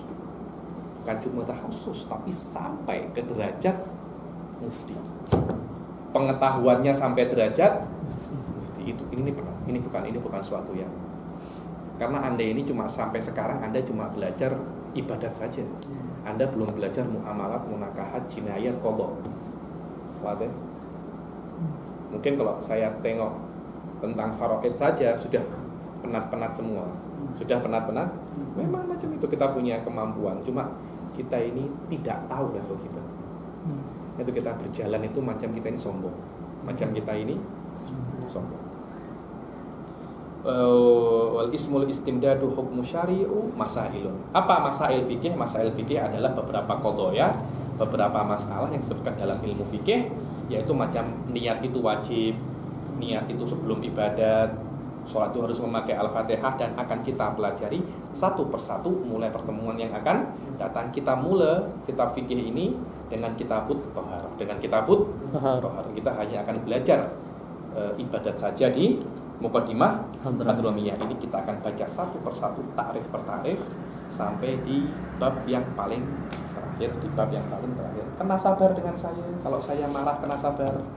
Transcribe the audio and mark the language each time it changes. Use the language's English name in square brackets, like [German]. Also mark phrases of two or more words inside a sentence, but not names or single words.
[Malay] Bukan cuma takhusus, tapi sampai ke derajat mufti. Pengetahuannya sampai derajat mufti. Ini bukan suatu yang, karena Anda ini cuma sampai sekarang Anda cuma belajar ibadat saja. Anda belum belajar muamalat, munakahat, jinayat, qadha. Wadah. Mungkin kalau saya tengok tentang faraid saja sudah penat-penat semua. Sudah penat-penat. Memang macam itu, kita punya kemampuan, cuma kita ini tidak tahu level kita. Itu kita berjalan itu macam kita ini sombong. Macam kita ini sombong. [Arabic] والاسم الاستمداد حكم الشارع مسائل. [Malay] Apa masail fikih? Masail fikih adalah beberapa qadaya, beberapa masalah yang disebutkan dalam ilmu fikih, yaitu macam niat itu wajib, niat itu sebelum ibadat, sholat itu harus memakai Al-Fatihah, dan akan kita pelajari satu persatu mulai pertemuan yang akan datang. Kita mulai kitab fikih ini dengan [Arabic] كتاب الطهارة. [Malay] Dengan [Arabic] كتاب الطهارة [Malay] kita hanya akan belajar ibadat saja di Muqaddimah Hadramiyah ini. Kita akan baca satu persatu, takrif per takrif, sampai di bab yang paling terakhir. Di bab yang paling terakhir, kena sabar dengan saya. Kalau saya marah, kena sabar.